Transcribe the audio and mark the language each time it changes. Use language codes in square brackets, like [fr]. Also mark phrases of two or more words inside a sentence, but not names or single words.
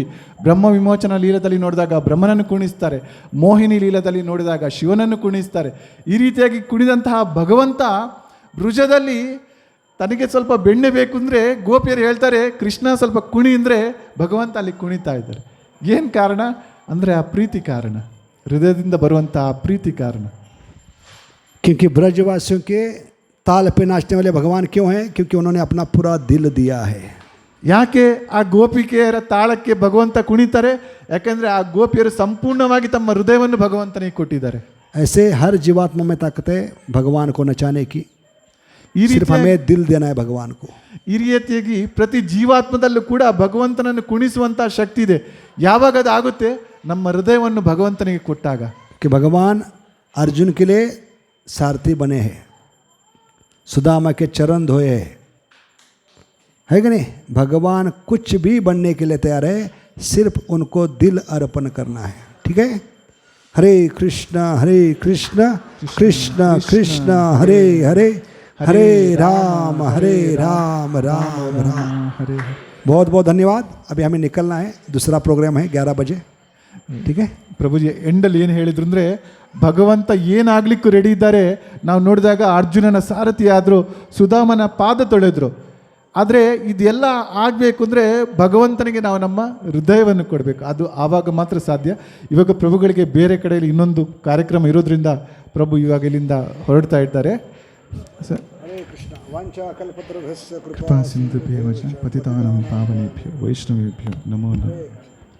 [kn] ಬ್ರಹ್ಮ ವಿಮೋಚನ ಲೀಲದಲ್ಲಿ ನೋಡಿದಾಗ ಬ್ರಹ್ಮನನ್ನು ಕುಣಿಸ್ತಾರೆ, ಮೋಹಿನಿ ಲೀಲದಲ್ಲಿ ನೋಡಿದಾಗ ಶಿವನನ್ನು ಕುಣಿಸ್ತಾರೆ. ಈ ರೀತಿಯಾಗಿ ಕುಣಿದಂತಹ ಭಗವಂತ ಬ್ರುಜದಲ್ಲಿ ತನಗೆ ಸ್ವಲ್ಪ ಬೆಣ್ಣೆ ಬೇಕು ಅಂದರೆ ಗೋಪಿಯರು ಹೇಳ್ತಾರೆ, ಕೃಷ್ಣ ಸ್ವಲ್ಪ ಕುಣಿ ಅಂದರೆ ಭಗವಂತ ಅಲ್ಲಿ ಕುಣಿತಾ ಇದ್ದಾರೆ. ಏನು ಕಾರಣ ಅಂದರೆ ಆ ಪ್ರೀತಿ ಕಾರಣ, ಹೃದಯದಿಂದ ಬರುವಂಥ ಆ ಪ್ರೀತಿ ಕಾರಣ. [hi] क्योंकि ब्रजवासियों के ताल पे नाचने वाले भगवान क्यों हैं? क्योंकि उन्होंने अपना पूरा दिल दिया है। [kn] ಯಾಕೆ ಆ ಗೋಪಿಕೆಯರ ತಾಳಕ್ಕೆ ಭಗವಂತ ಕುಣಿತಾರೆ? ಯಾಕೆಂದರೆ ಆ ಗೋಪಿಯರು ಸಂಪೂರ್ಣವಾಗಿ ತಮ್ಮ ಹೃದಯವನ್ನು ಭಗವಂತನಿಗೆ ಕೊಟ್ಟಿದ್ದಾರೆ. [hi] ऐसे हर जीवात्मा में ताकत है भगवान को नचाने की, सिर्फ हमें दिल देना है भगवान को। [kn] ಈ ರೀತಿಯಾಗಿ ಪ್ರತಿ ಜೀವಾತ್ಮದಲ್ಲೂ ಕೂಡ ಭಗವಂತನನ್ನು ಕುಣಿಸುವಂಥ ಶಕ್ತಿ ಇದೆ. ಯಾವಾಗ ಅದು ಆಗುತ್ತೆ, ನಮ್ಮ ಹೃದಯವನ್ನು ಭಗವಂತನಿಗೆ ಕೊಟ್ಟಾಗ. [hi] कि भगवान अर्जुन के लिए सारथी बने हैं, सुदामा के चरण धोए है कि नहीं? भगवान कुछ भी बनने के लिए तैयार है, सिर्फ उनको दिल अर्पण करना है। ठीक है? [sa] हरे कृष्ण कृष्ण कृष्ण हरे हरे, हरे राम राम राम हरे। [hi] बहुत बहुत धन्यवाद। अभी हमें निकलना है, दूसरा प्रोग्राम है 11 बजे। ठीक है? [kn] ಪ್ರಭುಜಿ ಎಂಡಲ್ಲಿ ಏನು ಹೇಳಿದ್ರು ಅಂದರೆ, ಭಗವಂತ ಏನಾಗಲಿಕ್ಕೂ ರೆಡಿ ಇದ್ದಾರೆ. ನಾವು ನೋಡಿದಾಗ ಅರ್ಜುನನ ಸಾರಥಿ ಆದರು, ಸುಧಾಮನ ಪಾದ ತೊಳೆದ್ರು. ಆದರೆ ಇದೆಲ್ಲ ಆಗಬೇಕು ಅಂದರೆ ಭಗವಂತನಿಗೆ ನಾವು ನಮ್ಮ ಹೃದಯವನ್ನು ಕೊಡಬೇಕು, ಅದು ಆವಾಗ ಮಾತ್ರ ಸಾಧ್ಯ. ಇವಾಗ ಪ್ರಭುಗಳಿಗೆ ಬೇರೆ ಕಡೆಯಲ್ಲಿ ಇನ್ನೊಂದು ಕಾರ್ಯಕ್ರಮ ಇರೋದ್ರಿಂದ ಪ್ರಭು ಇವಾಗ ಇಲ್ಲಿಂದ ಹೊರಡ್ತಾ ಇದ್ದಾರೆ. [sa] हरे कृष्ण। वांछा कल्पतरुभ्यश्च कृपा सिंधुभ्यो पतितानां पावनेभ्यो वैष्णवेभ्यो नमो नमः।